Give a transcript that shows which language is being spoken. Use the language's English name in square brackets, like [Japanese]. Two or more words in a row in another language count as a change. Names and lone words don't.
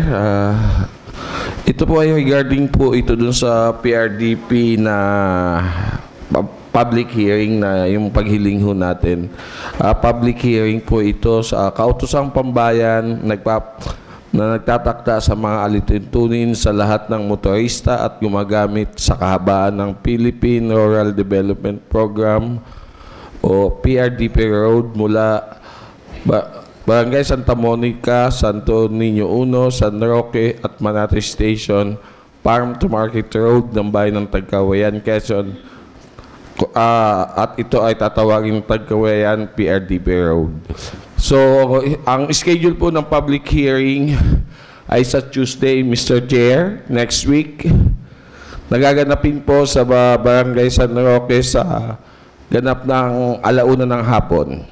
[Filipino] Ito po ay regarding po ito dun sa PRDP na public hearing na yung paghiling ho natin. Public hearing po ito sa Kautosang Pambayan na nagtatakda sa mga alituntunin sa lahat ng motorista at gumagamit sa kahabaan ng Philippine Rural Development Program o PRDP Road mula Barangay Santa Monica, Santo Niño 1, San Roque at Manati Station, [English] Farm to Market Road ng bayan ng Tagkawayan, Quezon. [Filipino] At ito ay tatawagin Tagkawayan PRDP Road. So, ang schedule po ng public hearing ay sa Tuesday, Mr. [English] Chair, next week. [Filipino] Nagaganapin po sa Barangay San Roque sa ganap ng 1:00 ng hapon.